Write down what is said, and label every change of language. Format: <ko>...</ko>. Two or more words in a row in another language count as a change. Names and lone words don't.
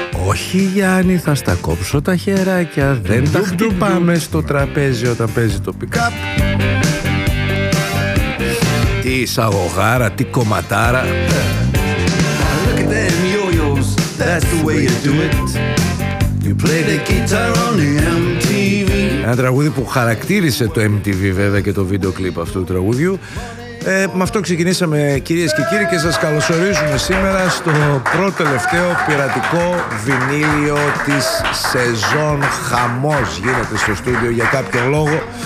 <el>Όχι Γιάννη, θα στα κόψω τα χεράκια. Δεν τα χτυπάμε στο τραπέζι όταν παίζει το pick-up. Τι εισαγωγάρα, τι κομματάρα.</el> <en>Look at them yo-yos, that's the way you do it. You play the guitar on the MTV.</en> <el>Ένα τραγούδι που χαρακτήρισε το MTV βέβαια και το βίντεο κλιπ αυτού του τραγούδιου. Με αυτό ξεκινήσαμε κυρίες και κύριοι και σας καλωσορίζουμε σήμερα στο πρώτο τελευταίο πειρατικό βινίλιο της σεζόν. Χαμός γίνεται στο στούντιο για κάποιο λόγο.</el>